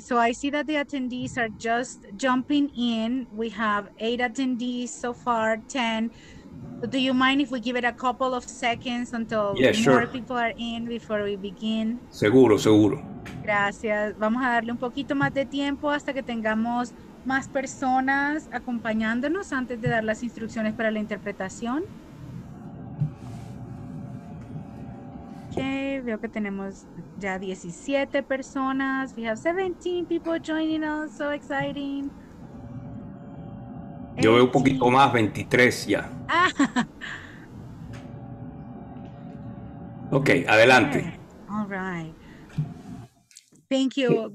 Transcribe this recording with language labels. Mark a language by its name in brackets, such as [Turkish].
[English] So I see that the attendees are just jumping in. We have 8 attendees so far, 10. So do you mind if we give it a couple of seconds until Yeah, more sure. people are in before we begin? [Spanish] Seguro, seguro. Gracias. Vamos a darle un poquito más de tiempo hasta que tengamos más personas acompañándonos antes de dar las instrucciones para la interpretación. Ok, veo que tenemos ya 17 personas. [English] We have 17 people joining us. So exciting. [Spanish] Yo veo un poquito [English] 18. [Spanish] más, 23 ya. Ah, Ok, adelante. [English] okay. All right. Thank you.